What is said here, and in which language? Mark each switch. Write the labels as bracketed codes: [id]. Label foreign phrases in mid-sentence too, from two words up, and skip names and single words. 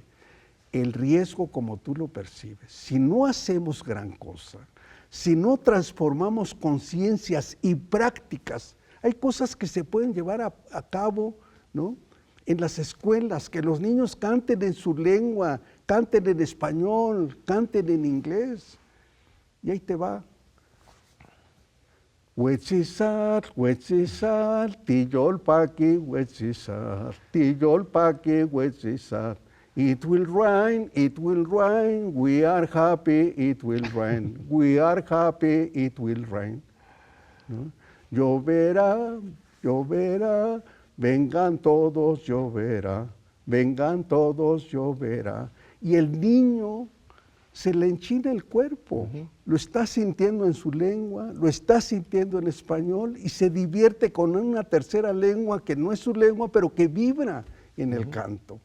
[es] El riesgo, como tú lo percibes, si no hacemos gran cosa, si no transformamos conciencias y prácticas, hay cosas que se pueden llevar a cabo, ¿no? En las escuelas, que los niños canten en su lengua, canten en español, canten en inglés. Y ahí te va. [nah] Huetzizar, tiyolpaqui, huetzizar, tiyolpaqui, huetzizar. [en] It will rain, we are happy, it will rain, we are happy, it will rain. [es] ¿No? Lloverá, lloverá, vengan todos, lloverá, vengan todos, lloverá. Y el niño se le enchina el cuerpo, lo está sintiendo en su lengua, lo está sintiendo en español y se divierte con una tercera lengua que no es su lengua, pero que vibra en el canto.